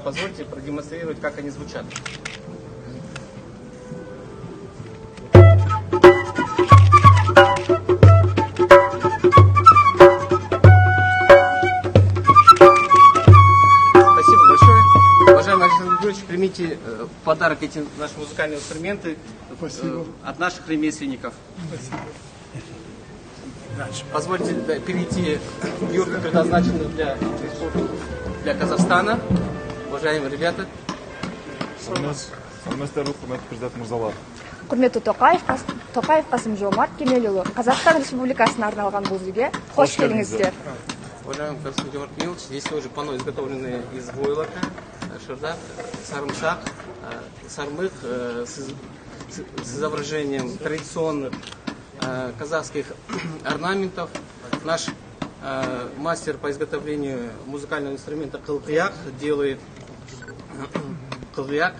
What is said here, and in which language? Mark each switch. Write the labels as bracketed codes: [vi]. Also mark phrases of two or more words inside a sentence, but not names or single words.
[ru] Позвольте продемонстрировать, как они звучат. Примите в подарок эти наши музыкальные инструменты. Спасибо. От наших ремесленников. Спасибо. Позвольте перейти в юрту, предназначенную для Казахстана. Уважаемые ребята. [kk] Құрметті Тоқаев Қасым-Жомарт Кемелұлы, Қазақстан Республикасына арналған бұл үйге қош келдіңіздер. [ru] Уважаемый Қасым-Жомарт Кемелович, здесь тоже панно, изготовленное из войлока, шардак, сарымсак, сармых с изображением традиционных казахских орнаментов. Наш мастер по изготовлению музыкального инструмента кылкыяк делает кылкыяк.